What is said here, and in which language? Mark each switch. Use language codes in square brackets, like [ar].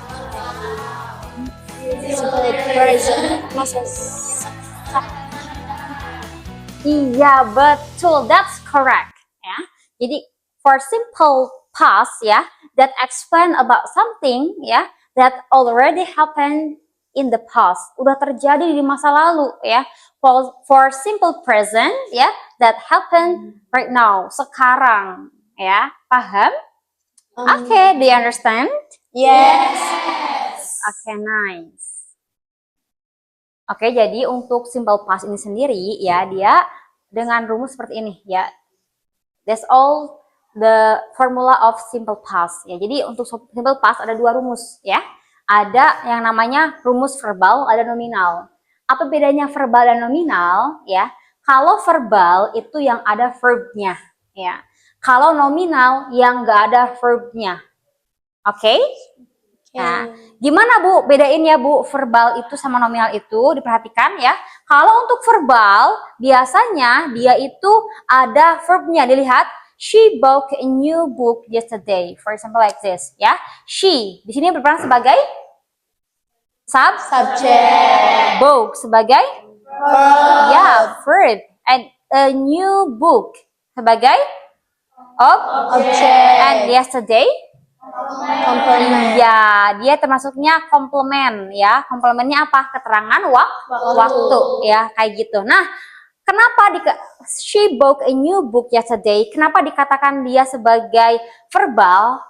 [en] Simple present. [id] Iya, betul. [en] That's correct. [id] Ya. [en] Jadi for simple past ya, that explain about something ya that already happened in the past. [id] Udah terjadi di masa lalu ya. [en] For simple present ya, that happened right now, [id] sekarang ya. Paham? [en] Okay, do you understand? Yes. Okay, nice. [id] Oke, jadi untuk simple past ini sendiri ya, dia dengan rumus seperti ini ya. [en] That's all the formula of simple past ya. [id] Jadi untuk simple past ada dua rumus ya. Ada yang namanya rumus verbal, ada nominal. Apa bedanya verbal dan nominal ya? Kalau verbal itu yang ada verbnya ya. Kalau nominal yang nggak ada verbnya. Oke? Nah, gimana Bu bedainnya Bu verbal itu sama nominal itu? Diperhatikan ya. Kalau untuk verbal biasanya dia itu ada verbnya. [en] Dilihat, she bought a new book yesterday. For example like this ya. [id] She di sini berperan sebagai [en] Subject. book [id] sebagai ya [en] verb, and a new book sebagai Object. and yesterday Complement. [id] ya, dia termasuknya komplement ya. Komplementnya apa? Keterangan waktu ya, kayak gitu. Nah, kenapa [en] she bought a new book yesterday? [id] Kenapa dikatakan dia sebagai verbal?